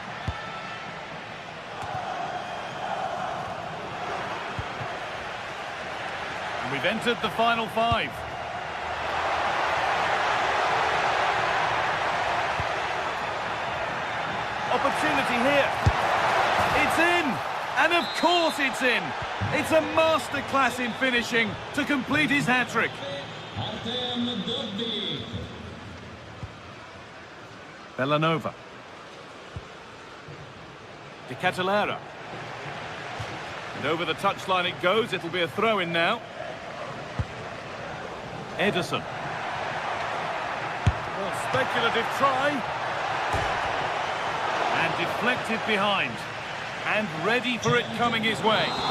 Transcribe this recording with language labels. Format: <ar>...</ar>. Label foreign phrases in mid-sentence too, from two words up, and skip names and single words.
<en>And we've entered the final five. Opportunity here. It's in! And of course it's in! It's a masterclass in finishing to complete his hat-trick. Bellanova. De Catalera. And over the touchline it goes. It'll be a throw-in now. Ederson. Well, speculative try. And deflected behind. And ready for it coming his way.</en>